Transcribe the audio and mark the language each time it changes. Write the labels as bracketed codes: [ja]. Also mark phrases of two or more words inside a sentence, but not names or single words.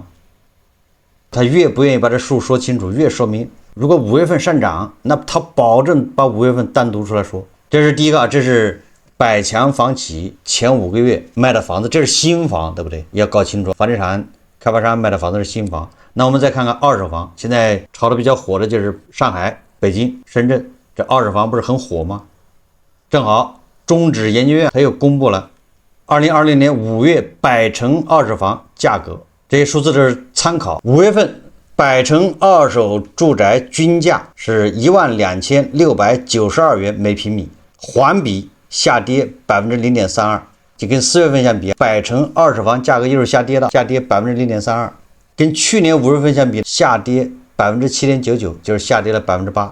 [zh] 他越不願意把這數說清楚，越說明如果5月份上漲，那他保證把5月份單獨出來說。這是第一個，這是百強房企前5個月賣的房子，這是新房，對不對？要搞清楚，房地產開發商賣的房子是新房。那我們再看看二手房，現在炒得比較火的就是上海、北京、深圳，這二手房不是很火嗎？正好中指研究院它又公布了2020年5月百城二手房價格，這些數字都是參考。5月份百城二手住宅均價是12692元每平米，環比下跌0.32%，就跟4月份相比，百城二手房價格又是下跌的，下跌0.32%，跟去年5月份相比，下跌7.99%，就是下跌了8%。